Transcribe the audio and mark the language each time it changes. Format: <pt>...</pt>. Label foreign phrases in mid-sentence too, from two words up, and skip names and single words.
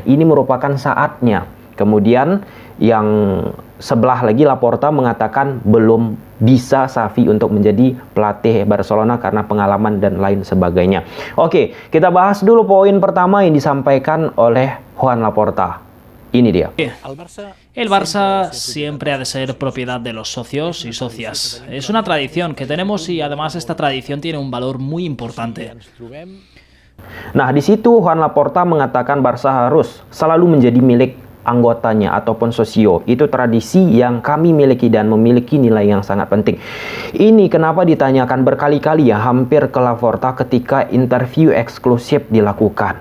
<id>Ini merupakan saatnya. Kemudian yang sebelah lagi Laporta mengatakan belum bisa Xavi untuk menjadi pelatih Barcelona karena pengalaman dan lain sebagainya. Oke, kita bahas dulu poin pertama yang disampaikan oleh Joan Laporta. Ini dia.</id> <es>El Barça siempre ha de ser propiedad de los socios y socias. Es una tradición que tenemos y además esta tradición tiene un valor muy importante.</es> <id>Nah, di situ Joan Laporta mengatakan Barca harus selalu menjadi milik anggotanya ataupun sosio. Itu tradisi yang kami miliki dan memiliki nilai yang sangat penting. Ini kenapa ditanyakan berkali-kali ya, hampir ke Laporta ketika interview eksklusif dilakukan.</id>